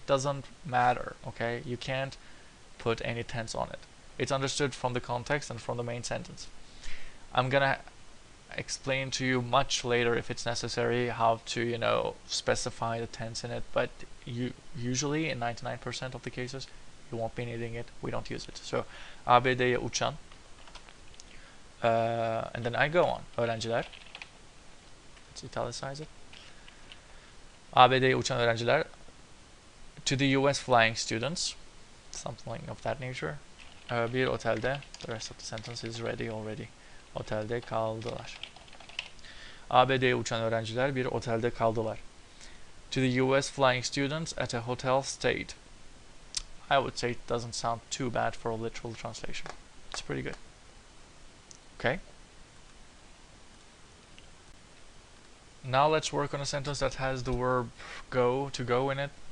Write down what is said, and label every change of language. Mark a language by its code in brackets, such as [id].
[en] It doesn't matter, okay? You can't put any tense on it. It's understood from the context and from the main sentence. I'm gonna explain to you much later if it's necessary how to, you know, specify the tense in it, but usually in 99% of the cases you won't be needing it. We don't use it. So [tr] ABD'ye uçan, [en] and then I go on. Öğrenciler. Let's italicize it. [tr] ABD'ye uçan öğrenciler, [en] to the US flying students, something of that nature. [tr] Bir otelde. [en] The rest of the sentence is ready already. [tr] Otelde kaldılar. ABD'ye uçan öğrenciler bir otelde kaldılar. [en] To the US flying students at a hotel stayed. I would say it doesn't sound too bad for a literal translation. It's pretty good. Okay. Now let's work on a sentence that has the verb go, to go in it.